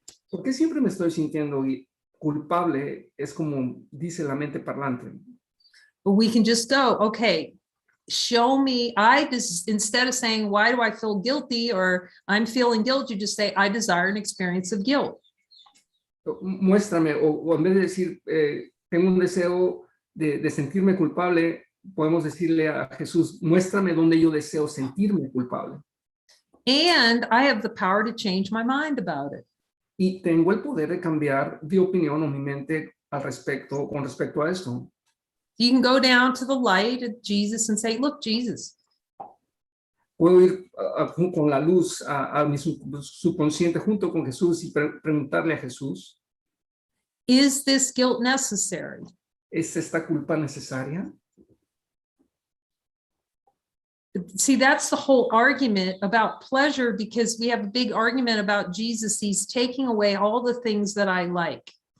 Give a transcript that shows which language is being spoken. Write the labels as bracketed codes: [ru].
[es] ¿Por qué siempre me estoy sintiendo culpable? Es como dice la mente parlante. [en] But we can just go, okay, show me, instead of saying, why do I feel guilty? Or I'm feeling guilt, you just say, I desire an experience of guilt. [es] Muéstrame, o en vez de decir, tengo un deseo de sentirme culpable, podemos decirle a Jesús, muéstrame dónde yo deseo sentirme culpable. [en] And I have the power to change my mind about it. [es] Y tengo el poder de cambiar de opinión o mi mente con respecto a esto. [en] You can go down to the light of Jesus and say, look, Jesus. [es] Puedo ir con la luz a mi subconsciente junto con Jesús y preguntarle a Jesús, [en] Is this guilt necessary? [es] ¿es esta culpa necesaria? [en] See, that's the whole argument about pleasure, because we have a big argument about Jesus. He's taking away all the things that I like.